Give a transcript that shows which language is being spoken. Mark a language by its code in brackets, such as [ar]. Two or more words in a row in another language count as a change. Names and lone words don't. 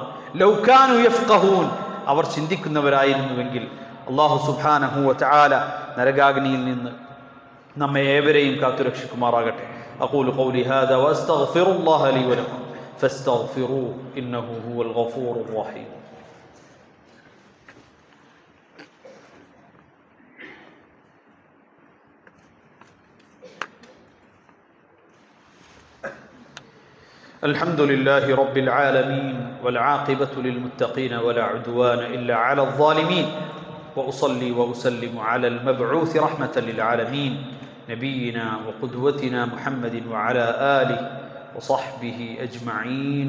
[ar] لو كانوا يفقهون, [ml] അവർ ചിന്തിക്കുന്നവരായിരുന്നുവെങ്കിൽ. [ar] الله سبحانه وتعالى [ml] നരകാഗ്നിയിൽ നിന്ന് നമ്മെ ഏവരെയും കാത്തുരക്ഷിക്കുമാറാകട്ടെ. [ar] أقول قولي هذا وأستغفر الله لي ولكم فاستغفروه إنه هو الغفور الرحيم. الحمد لله رب العالمين والعاقبة للمتقين ولا عدوان إلا على الظالمين وأصلي وأسلم على المبعوث رحمة للعالمين نبينا وقدوتنا محمد وعلى آله وصحبه أجمعين.